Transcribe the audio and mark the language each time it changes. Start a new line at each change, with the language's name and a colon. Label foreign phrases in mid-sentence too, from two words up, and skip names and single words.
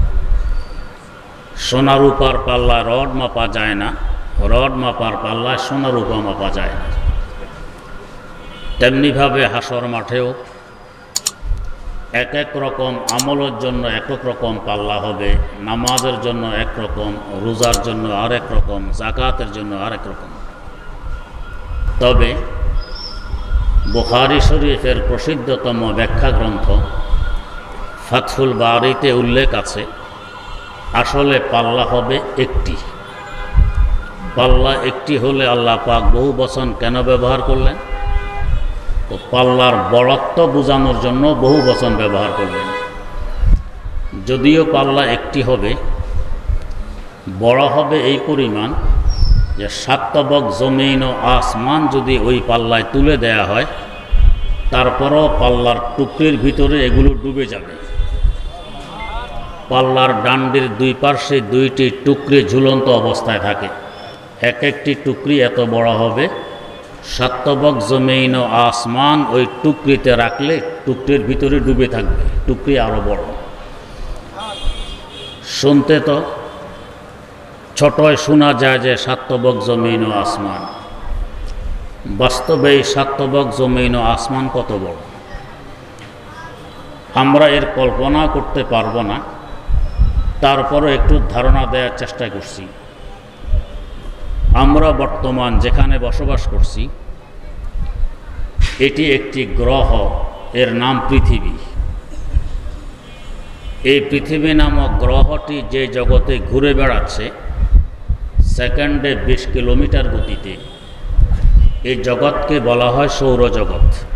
Bangla: সোনা রূপার পাল্লা রড মাপা যায় না, রড মাপার পাল্লা সোনা রূপা মাপা যায় না। তেমনি ভাবে হাশর মাঠেও এক এক রকম আমলের জন্য এক এক রকম পাল্লা হবে। নামাজের জন্য এক রকম, রোজার জন্য আরেক রকম, জাকাতের জন্য আরেক রকম। তবে বুখারী শরীফের প্রসিদ্ধতম ব্যাখ্যা গ্রন্থ ফাথুল বারীতে উল্লেখ আছে আসলে পাল্লা হবে একটি। পাল্লা একটি হলে আল্লাহ পাক বহু বচন কেন ব্যবহার করলেন? তো পাল্লার বড়ত্ব বোঝানোর জন্য বহু বচন ব্যবহার করলেন। যদিও পাল্লা একটি হবে, বড় হবে এই পরিমাণ যে 7 তবক জমিন ও আসমান যদি ওই পাল্লায় তুলে দেওয়া হয় তারপরও পাল্লার টুকরির ভিতরে এগুলো ডুবে যাবে। পাল্লার ডাঁটির দুই পার্শ্বে দুইটি টুকরি ঝুলন্ত অবস্থায় থাকে। এক একটি টুকরি এত বড় হবে 7 তবক জমিন ও আসমান ওই টুকরিতে রাখলে টুকরির ভিতরে ডুবে থাকবে, টুকরি আরো বড়। শুনতে তো ছোটই শোনা যায় যে 7 তবক জমিন ও আসমান, বাস্তবে 7 তবক জমিন ও আসমান কত বড় আমরা এর কল্পনা করতে পারবো না। তারপরও একটু ধারণা देওয়ার চেষ্টা করছি। আমরা বর্তমান যেখানে বসবাস করছি এটি একটি গ্রহ, এর নাম পৃথিবী। এই পৃথিবী নামক গ্রহটি যে জগতে ঘুরে বেড়াচ্ছে সেকেন্ডে 20 কিলোমিটার গতিতে, এই জগৎকে বলা হয় সৌরজগৎ।